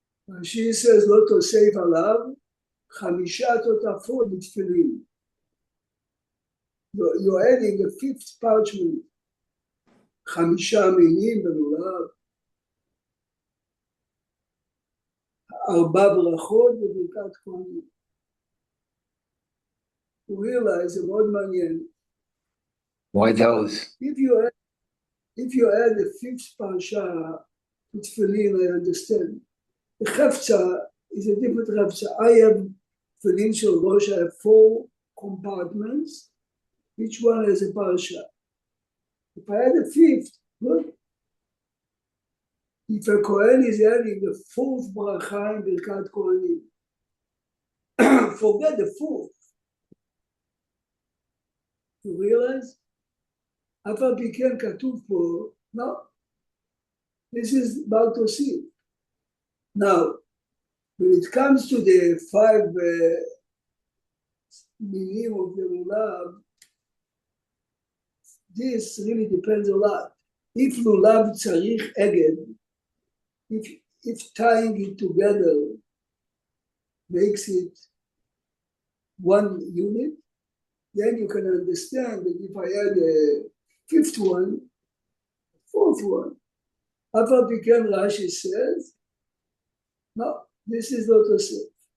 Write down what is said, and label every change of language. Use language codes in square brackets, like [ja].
[en] Rashi says, [he] לא תוסיף עליו, 5 תותפות בתפילין. [en] You're adding a 5th parchment. [he] 5 מינים בלולב. 4 ברכות וברכת כהנים. [en] You realize [he] זה מאוד מעניין. [en] Why those? If you add the 5th parasha to tefillin, I understand. The chafza is a different chafza. I have tefillin shel rosh. I have 4 compartments. Each one has a parasha. If I add the 5th, good. If a Kohen is adding the 4th bracha in Birkat Kohanim, forget the 4th. You realize? [he] אף על פי כן כתוב פה, [en] no. This is about to see. Now, when it comes to the 5 minim of the lulav, this really depends a lot. If lulav tzarich eged, if tying it together makes it 1 unit, then you can understand that if I add a 5th one, 4th one, [he] אף על פי כן [en] Rashi says, no, this is not a set.